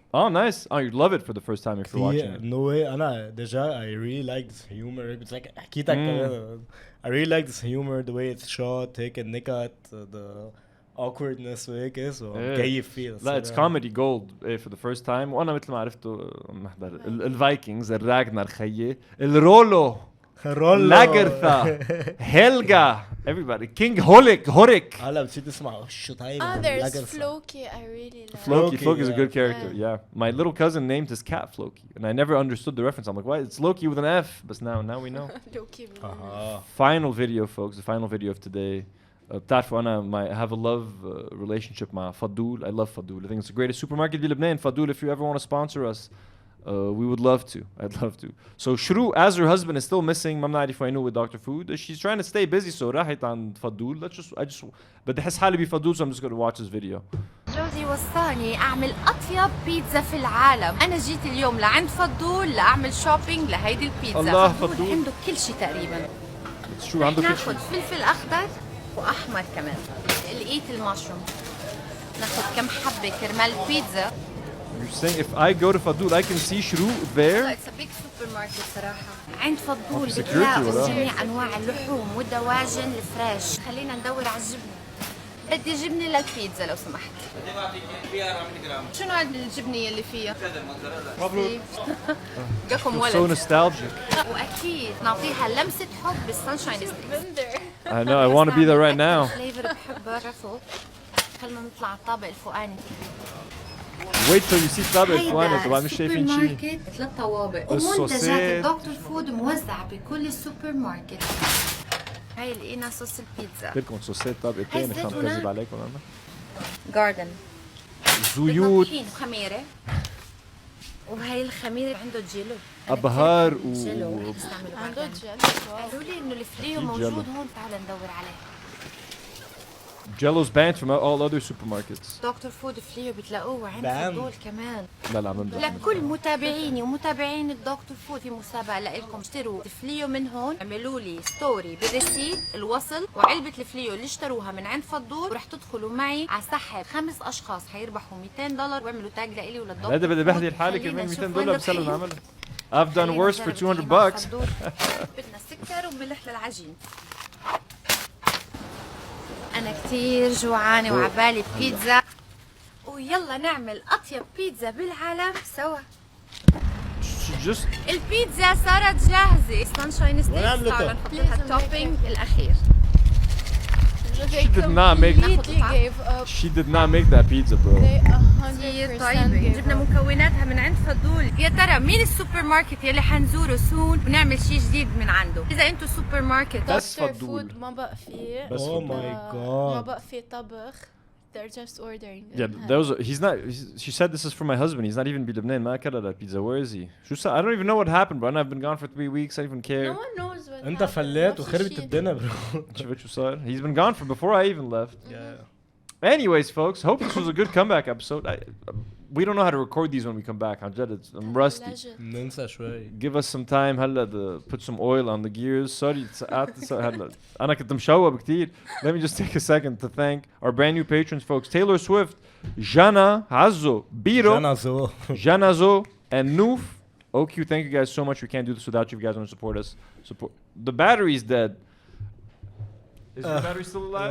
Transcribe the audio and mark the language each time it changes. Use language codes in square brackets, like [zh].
[en] Oh, nice. Oh, you'd love it for the first time if you're watching it. No way. [ar] أنا [en] déjà I really like this humor. It's like [ar] حكيتك [en] I really like this humor, the way it's shot, [ar] هيك النكت, [en] the awkwardness [ar] وهيك, [en] so [ar] كيف فيه. لا, [en] it's comedy gold for the first time. [ar] وأنا مثل ما عرفته محضر الفايكنجز, الراجنر خيي, الرولو, لاجرثا, هيلجا, [en] everybody, [ar] King هوريك. هلا بتصير تسمع شو طيب. [en] There's Floki. I really like. Floki is a good character. Yeah, my little cousin named his cat Floki, and I never understood the reference. I'm like, why? It's Loki with an F, but now we know. Loki with an F. Final video, folks. The final video of today. [ar] بتعرفوا أنا [en] I have a love relationship [ar] مع [en] Faddoul. I love Faddoul. I think it's the greatest supermarket in Lebanon. Faddoul, if you ever want to sponsor us, we would love to. I'd love to. So Shrouq, as her husband is still missing, [ar] ما بنعرف وينه [en] with Dr. Food. She's trying to stay busy, so [ar] راحت عند [en] Faddoul. I just [ar] بدي أحس حالي بفضول, [en] so I'm just going to watch this video. [ar] جوزي وصاني أعمل أطيب بيتزا في العالم. أنا جيت اليوم لعند فضول لأعمل شوبينج لهيدي البيتزا. الله فضول عنده كل شيء تقريبا. شو عنده كل شيء؟ ناخذ فلفل أخضر وأحمر كمان. لقيت المشروم. ناخذ كم حبة كرمال البيتزا. [en] You're saying if I go to Faddoul, I can see Shrouq there? It's a big supermarket [ar] صراحة. عند فضول بتلاقوا جميع أنواع اللحوم والدواجن الفريش. خلينا ندور على الجبنة. بدي جبنة للبيتزا لو سمحت. شو نوع الجبنة اللي فيها؟ مبروك. جاكم ولد. [en] So nostalgic. [ar] وأكيد نعطيها لمسة حب بالسانشاين ستيك. [en] I know, I want to be there right now. [ar] فليفر بحبه رفض. خلنا نطلع على الطابق الفوقاني. [en] Wait till you see [ar] الطابق الفوقاني, طبعا مش شايفين شيء. سوبر ماركت 3 طوابق ومنتجات الدكتور فود موزعة بكل السوبر ماركت. هاي لقينا صوص البيتزا. لكم صوصات طابقتين عشان كذب عليكم انا. جاردن. زيوت. خميرة. وهي الخميرة عنده جيلو. أبهار جيلو. عنده جيلو. قالوا لي إنه الفليو موجود هون، تعال ندور عليه. [en] Jello's banned from all other supermarkets. [ar] دكتور فود فليو بتلاقوه عند بام. فضول كمان. لا لا عملنا. لكل متابعيني ومتابعين الدكتور فود في مسابقة لكم اشتروا فليو من هون، اعملوا لي ستوري بريسيت الوصل وعلبة الفليو اللي اشتروها من عند فضول، ورح تدخلوا معي على سحب 5 اشخاص حيربحوا $200 واعملوا تاج لإلي وللدكتور. هذا بدي بحكي لحالي كمان $200 بسلم نعملها. [en] I've done worse for $200. [ar] بدنا سكر وملح للعجين. أنا كتير جوعانة وعبالي بيتزا، ويلا نعمل أطيب بيتزا بالعالم سوا. البيتزا صارت جاهزة. سانشاين ستيكس تعالوا نحط لها التوبينج الأخير. [en] She did not make. She did not make that pizza, bro. [ar] كتير طيبة. جبنا مكوناتها من عند فضول. يا ترى مين السوبر ماركت يلي حنزوره سون ونعمل شيء جديد من عنده؟ إذا أنتوا سوبر ماركت. بس فضول. ما بقى فيه. [en] Oh my god. [ar] ما بقى فيه طبخ. [en] They're just ordering. Yeah, he's not. She said this is for my husband. He's not even [ar] بلبنان. ما أكل [en] that pizza. Where is he? I don't even know what happened, bro. I've been gone for 3 weeks. I don't even care. No one knows what [ar] انت فلات وخربت الدنيا برو. شفت شو صار? [en] He's been gone from before I even left. Yeah. Anyways, folks, hope this was a good comeback episode. We don't know how to record these when we come back. I'm rusty. [ar] ننسى شوي. [en] Give us some time [ar] هلا [en] to put some oil on the gears. Sorry, [ar] هلا أنا كنت مشوب كتير. [en] Let me just take a second to thank our brand new patrons, folks. Taylor Swift, Jana, Hazo, Biro, Janazo, and Nouf. OQ, thank you guys so much. We can't do this without you. If you guys want to support us. The battery's dead. Is the battery still alive?